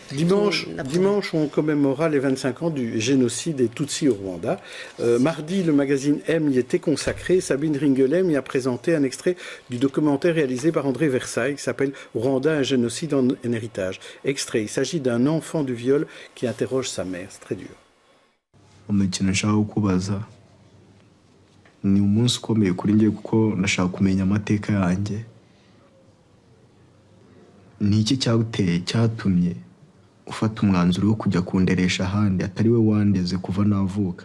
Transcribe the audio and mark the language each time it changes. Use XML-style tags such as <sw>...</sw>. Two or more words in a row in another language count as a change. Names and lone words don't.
<fr>Dimanche, on commémorera les 25 ans du génocide des Tutsis au Rwanda. Mardi, le magazine M y était consacré. Sabine Ringelem y a présenté un extrait du documentaire réalisé par André Versailles qui s'appelle « Rwanda, un génocide en héritage ». Extrait, il s'agit d'un enfant du viol qui interroge sa mère. C'est très dur.</fr> <rw>Ni umunsi ukomeye kuri njye kuko nashaka kumenya amateka yanjye. Ni iki cyatumye ufata umwanzuro wo kujya kunderesha ahandi atari we wandeze kuva navuka?</rw>